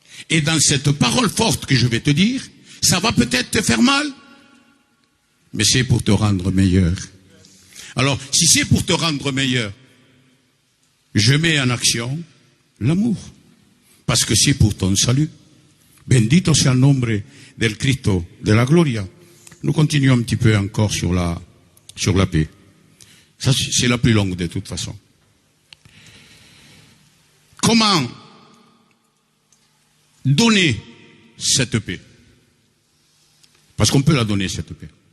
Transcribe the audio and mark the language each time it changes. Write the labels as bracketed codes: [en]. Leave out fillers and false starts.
[fr] Et dans cette parole forte que je vais te dire, ça va peut-être te faire mal, mais c'est pour te rendre meilleur. Alors, si c'est pour te rendre meilleur, je mets en action l'amour, parce que c'est pour ton salut. [es] Bendito sea el nombre del Cristo de la Gloria. [fr] Nous continuons un petit peu encore sur la paix. Ça, c'est la plus longue de toute façon. Comment donner cette paix? Parce qu'on peut la donner, cette paix.